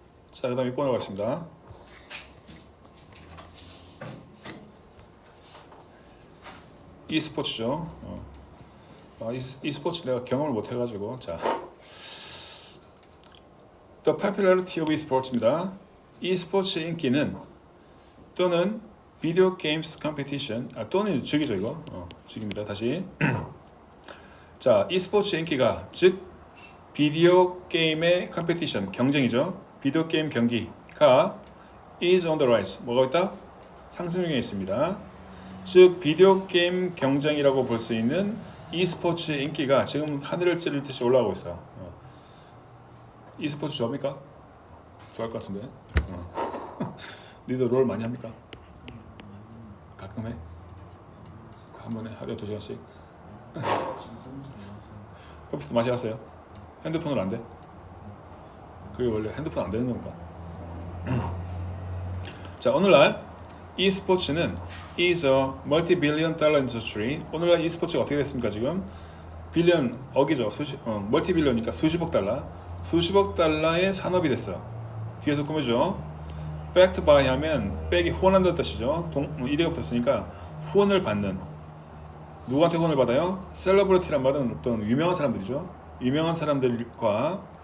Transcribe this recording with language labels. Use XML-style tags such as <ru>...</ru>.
<ko>자, 그 다음에 읽고 나가겠습니다. e스포츠죠. e스포츠 내가 경험을 못 해가지고.</ko> <en>자, The popularity of esports입니다.</en> <ko>e스포츠의 인기는 또는 비디오 게임스 컴피티션, 또는 즉이죠 이거. 즉입니다. 다시. 자, e스포츠의 인기가, 즉 비디오 게임의 컴피티션, 경쟁이죠. 비디오 게임 경기가</ko> <en>is on the rise.</en> <ko>뭐가 있다? 상승 중에 있습니다. 즉 비디오 게임 경쟁이라고 볼 수 있는 e스포츠의 인기가 지금 하늘을 찌를 듯이 올라가고 있어. e스포츠 좋아합니까? 좋아할 것 같은데. 니도 롤 많이 합니까? 가끔 해? 한 번에 하루에 2시간씩? 컴퓨터 맛이 갔어요? 핸드폰으로 안 돼? 그게 원래 핸드폰 안 되는 건가?</ko> <en>자,</en> <ko>오늘날 e스포츠는</ko> <en>is a multi-billion dollar industry.</en> <ko>오늘날 e스포츠가 어떻게 됐습니까 지금? 빌리언, 억이죠. 멀티빌리언이니까 수십억 달러의 산업이 됐어. 뒤에서 꾸며줘.</ko> <en>backed by</en> <ko>하면 back이 후원한다는 뜻이죠. 이대가 붙었으니까 후원을 받는. 누구한테 후원을 받아요? celebrity란 말은 어떤 유명한 사람들이죠. 유명한 사람들과</ko>